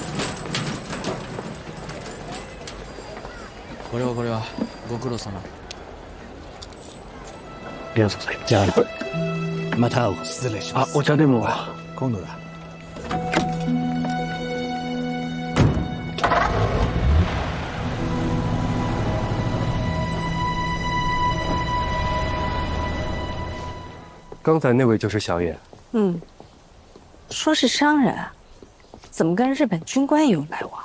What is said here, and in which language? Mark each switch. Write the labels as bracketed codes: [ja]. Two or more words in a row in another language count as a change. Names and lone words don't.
[ja] これはご苦労様。ありがとうございます。じゃあまた会おう。失礼します。お茶でも。今度だ。 [zh] 刚才那位就是小野。嗯，说是商人，怎么跟日本军官也有来往？